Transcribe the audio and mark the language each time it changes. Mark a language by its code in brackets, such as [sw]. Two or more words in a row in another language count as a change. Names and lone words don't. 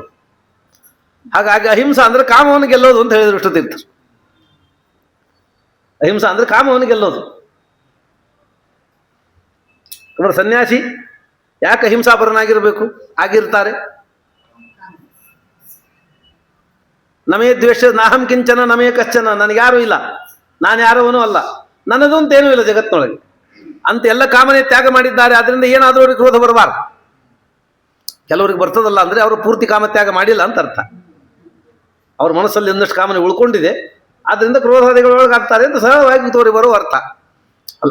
[kn] ಹಾಗಾಗಿ ಅಹಿಂಸಾ ಅಂದರೆ ಕಾಮವನ್ನು ಗೆಲ್ಲೋದು ಅಂತ ಹೇಳಿದ್ರು ವಿಷ್ಣುತೀರ್ಥರು. ಅಹಿಂಸಾ ಅಂದರೆ ಕಾಮವನ್ನು ಗೆಲ್ಲೋದು. ಅವರ ಸನ್ಯಾಸಿ ಯಾಕೆ ಅಹಿಂಸಾಪರನಾಗಿರಬೇಕು? ಆಗಿರ್ತಾರೆ. [sa] ನಮೇ ದ್ವೇಷ ನಾಹಂ ಕಿಂಚನ ನಮೇ ಕಶ್ಚನ. [kn] ನನಗ್ಯಾರೂ ಇಲ್ಲ, ನಾನು ಯಾರವನೂ ಅಲ್ಲ, ನನ್ನದು ಅಂತೇನೂ ಇಲ್ಲ ಜಗತ್ತಿನೊಳಗೆ ಅಂತ ಎಲ್ಲ ಕಾಮನೆ ತ್ಯಾಗ ಮಾಡಿದ್ದಾರೆ. ಅದರಿಂದ ಏನಾದರೂ ಅವ್ರಿಗೆ ಕ್ರೋಧ ಬರಬಾರ್ದು. ಕೆಲವರಿಗೆ ಬರ್ತದಲ್ಲ ಅಂದರೆ ಅವರು ಪೂರ್ತಿ ಕಾಮತ್ಯಾಗ ಮಾಡಿಲ್ಲ ಅಂತ ಅರ್ಥ. ಅವ್ರ ಮನಸ್ಸಲ್ಲಿ ಒಂದಷ್ಟು ಕಾಮನೆ ಉಳ್ಕೊಂಡಿದೆ, ಆದ್ದರಿಂದ ಕ್ರೋಧಾದಿಗಳೊಳಗೆ ಆಗ್ತಾರೆ ಅಂತ ಸರಳವಾಗಿ ತೋರಿ ಬರೋ ಅರ್ಥ ಅಲ್ಲ.